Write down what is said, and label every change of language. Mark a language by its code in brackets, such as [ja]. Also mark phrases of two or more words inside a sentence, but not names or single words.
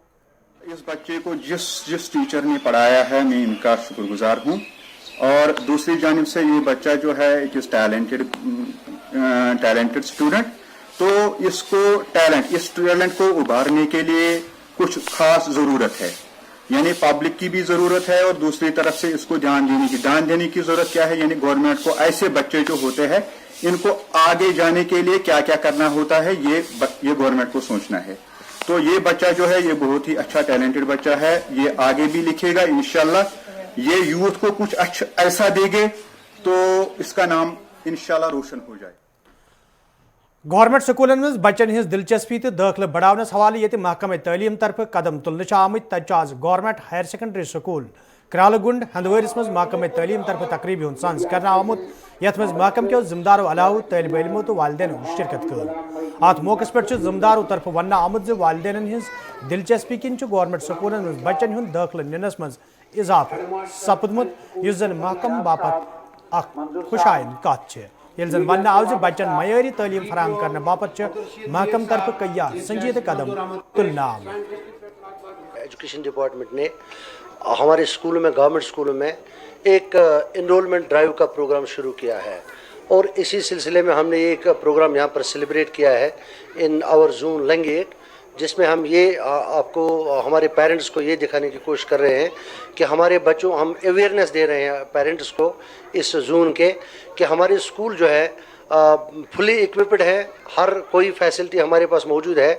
[ur] اس بچے کو جس ٹیچر نے پڑھایا ہے میں ان کا شکر گزار ہوں، اور دوسری جانب سے یہ بچہ جو ہے ایک [en] talented student, [ur] تو اس ٹیلنٹ کو ابھارنے کے لیے کچھ خاص ضرورت ہے، یعنی پبلک کی بھی ضرورت ہے، اور دوسری طرف سے اس کو دھیان دینے کی ضرورت کیا ہے، یعنی گورنمنٹ کو ایسے بچے جو ہوتے ہیں ان کو آگے جانے کے لیے کیا کیا کرنا ہوتا ہے یہ گورنمنٹ کو سوچنا ہے. تو یہ بچہ جو ہے یہ بہت ہی اچھا ٹیلنٹڈ بچہ ہے، یہ آگے بھی لکھے گا انشاءاللہ. یہ یوتھ کو کچھ اچھا ایسا دے گے تو اس کا نام انشاءاللہ روشن ہو جائے. [ks] گورنمنٹ سکولن مز بچن ہز دلچسپی تو داخلہ بڑھاونس حوالہ یہ محکمہ تعلیم طرف قدم تلنے آمت. تچ آز گورنمنٹ ہائر سیکنڈری سکول کرالہ گنڈ ہندوارس مز محکمہ تعلیم طرف تقریبی ہند سانز کرنا آمت، یت مز محکمہ کیو ذمہ دارو علاوہ طالب علموں تو والدین شرکت کر. ات موقع پہ ذمہ دارو طرف ون آمت والدین ہز دلچسپی کن گورنمنٹ سکولن مز بچن ہند داخلہ ننس مز اضافہ سپدمت، اس زن محکمہ باپت اخ خوشائن کت یل زن ون آو بچن معیاری تعلیم فراہم کرنے باپت محکمہ طرف کیا سنجیدہ قدم تلنا آمد. [en] education department [ur] نے ہمارے اسکولوں میں، گورنمنٹ اسکولوں میں ایک [en] enrollment drive [ur] کا پروگرام شروع کیا ہے، اور اسی سلسلے میں ہم نے ایک پروگرام یہاں پر سیلیبریٹ کیا ہے [en] in our zone [ur] لنگ 8، جس میں ہم یہ آپ کو ہمارے پیرنٹس کو یہ دکھانے کی کوشش کر رہے ہیں کہ ہمارے بچوں ہم اویئرنیس دے رہے ہیں پیرنٹس کو اس زون کے، کہ ہمارے اسکول جو ہے [en] fully equipped [ur] ہے، ہر کوئی فیسلٹی ہمارے پاس موجود ہے.